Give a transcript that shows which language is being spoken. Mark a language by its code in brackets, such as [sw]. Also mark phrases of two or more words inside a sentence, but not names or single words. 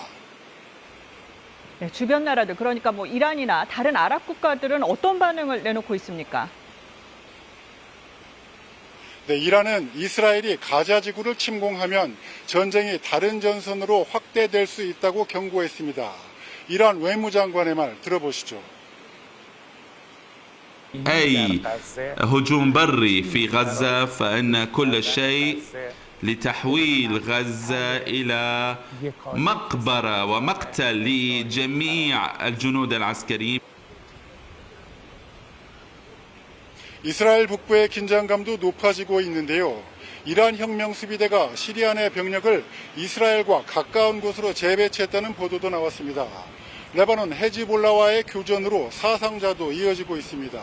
[ko] 네, 주변 나라들, 그러니까 뭐 이란이나 다른 아랍 국가들은 어떤 반응을 내놓고 있습니까? 네, 이란은 이스라엘이 가자지구를 침공하면 전쟁이 다른 전선으로 확대될 수 있다고 경고했습니다. 이란 외무장관의 말 들어보시죠. [ar] أي هجوم بري في غزة فإن كل شيء لتحويل غزة إلى مقبرة ومقتل لجميع الجنود العسكريين. [ko] 이스라엘 북부의 긴장감도 높아지고 있는데요. 이란 혁명수비대가 시리아 내 병력을 이스라엘과 가까운 곳으로 재배치했다는 보도도 나왔습니다. 레바논 헤즈볼라와의 교전으로 사상자도 이어지고 있습니다.